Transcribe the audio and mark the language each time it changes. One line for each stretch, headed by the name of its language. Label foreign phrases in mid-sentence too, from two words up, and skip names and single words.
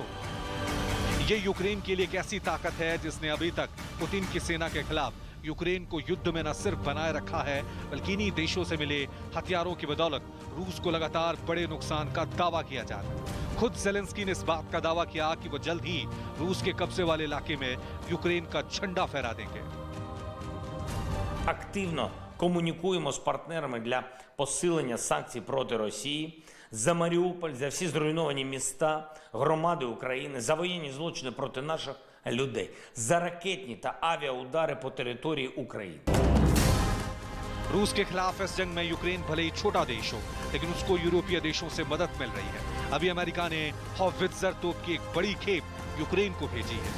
Hindi: ये यूक्रेन के लिए एक ऐसी ताकत है जिसने अभी तक पुतिन की सेना के खिलाफ यूक्रेन को युद्ध में न सिर्फ बनाए रखा है बल्कि इन्हीं देशों से मिले हथियारों की बदौलत रूस को लगातार बड़े नुकसान का दावा किया जा रहा है। खुद ज़ेलेंस्की ने इस बात का दावा किया कि वो जल्द ही रूस के कब्जे वाले इलाके में यूक्रेन का झंडा फहरा देंगे।
Ukrainian: Активно комунікуємо з партнерами для посилення санкцій проти Росії, за Маріуполь, за всі зруйновані міста, громади України, за воєнні злочини проти наших людей, за ракетні та авіаудари по території України.
Hindi: रूस के खिलाफ इस जंग में यूक्रेन भले ही छोटा देश हो लेकिन उसको यूरोपीय देशों से मदद मिल रही है। अभी अमेरिका ने हॉवित्जर तोप की एक बड़ी खेप यूक्रेन को भेजी है।